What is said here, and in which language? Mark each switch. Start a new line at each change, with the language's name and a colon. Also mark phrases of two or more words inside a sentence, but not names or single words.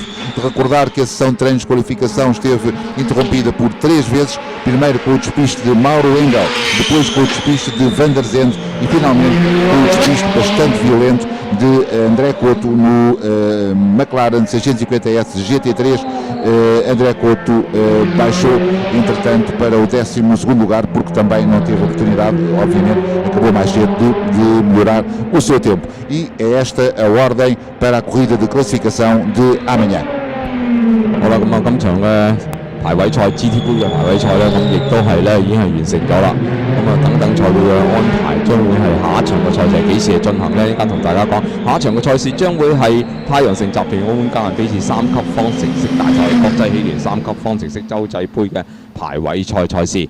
Portuguese: De recordar que a sessão de treinos de qualificação esteve interrompida por 3 vezes, primeiro com o despiste de Mauro Engel, depois com o despiste de Van der Zande e finalmente com o despiste bastante violento de André Couto no McLaren 650S GT3. André Couto baixou entretanto para o 12º lugar, porque também não teve oportunidade, obviamente acabou mais cedo de melhorar o seu tempo. E é esta a ordem para a corrida de classificação de amanhã.
Cantonese: 好啦，咁啊，今場嘅排位賽 GT 杯嘅排位賽咧，咁亦都係咧已經係完成咗啦。咁啊，等賽會嘅安排將會係下一場嘅賽事係幾時進行呢？一間同大家講，下一場嘅賽事將會係太陽城集團澳門格蘭披治3級方程式大賽國際汽聯3級方程式洲際杯嘅排位賽賽事。